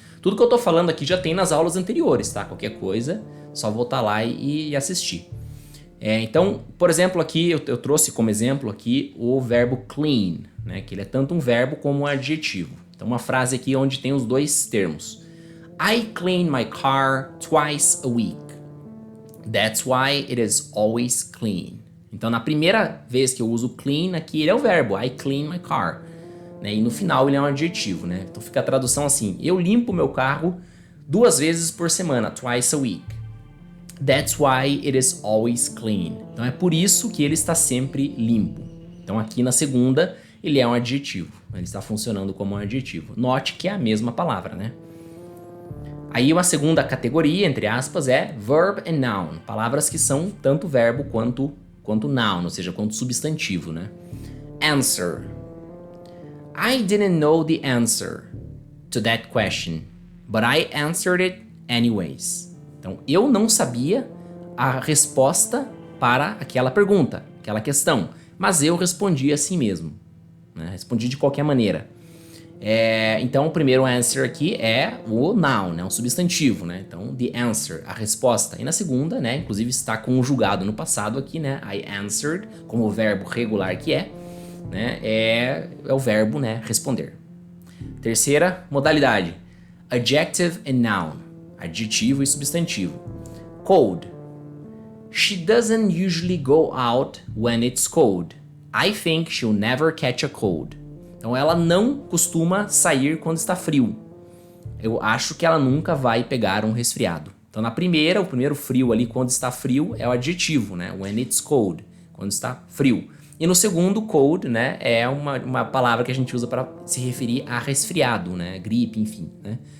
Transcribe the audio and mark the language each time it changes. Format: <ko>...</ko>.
<pt>Tudo que eu tô falando aqui já tem nas aulas anteriores, tá? Qualquer coisa, só voltar lá e assistir. Então, por exemplo, aqui eu trouxe como exemplo aqui o verbo clean, né, que ele é tanto um verbo como um adjetivo. Então, uma frase aqui onde tem os dois termos.</pt> <en>I clean my car twice a week. That's why it is always clean.</en> <pt>Então, na primeira vez que eu uso clean aqui, ele é o verbo,</pt> <en>I clean my car,</en> <pt>né? E no final ele é um adjetivo, né? Então fica a tradução assim, eu limpo meu carro 2 vezes por semana,</pt> <en>twice a week. That's why it is always clean.</en> <pt>Então é por isso que ele está sempre limpo. Então aqui na segunda, ele é um adjetivo, ele está funcionando como um adjetivo. Note que é a mesma palavra, né? Aí uma segunda categoria, entre aspas, é</pt> <en>verb and noun.</en> <pt>Palavras que são tanto verbo quanto noun, ou seja, quanto substantivo, né?</pt> <en>Answer. I didn't know the answer to that question, but I answered it anyways.</en> <pt>Então, eu não sabia a resposta para aquela pergunta, aquela questão, mas eu respondi assim mesmo, né? Respondi de qualquer maneira. Então, o primeiro answer aqui é o noun, né? Um substantivo, né? Então,</pt> <en>the answer,</en> <pt>a resposta. E na segunda, né? Inclusive está conjugado no passado aqui, né?</pt> <en>I answered,</en> <pt>como o verbo regular que é, né? É o verbo, né? Responder. Terceira modalidade,</pt> <en>adjective and noun,</en> <pt>adjetivo e substantivo.</pt> <en>Cold. She doesn't usually go out when it's cold. I think she'll never catch a cold.</en> <pt>Então ela não costuma sair quando está frio. Eu acho que ela nunca vai pegar um resfriado. Então o primeiro frio ali, quando está frio, é o adjetivo, né?</pt> <en>When it's cold,</en> <pt>quando está frio. E no segundo, cold, né, é uma palavra que a gente usa para se referir a resfriado, né, gripe, enfim, né.</pt>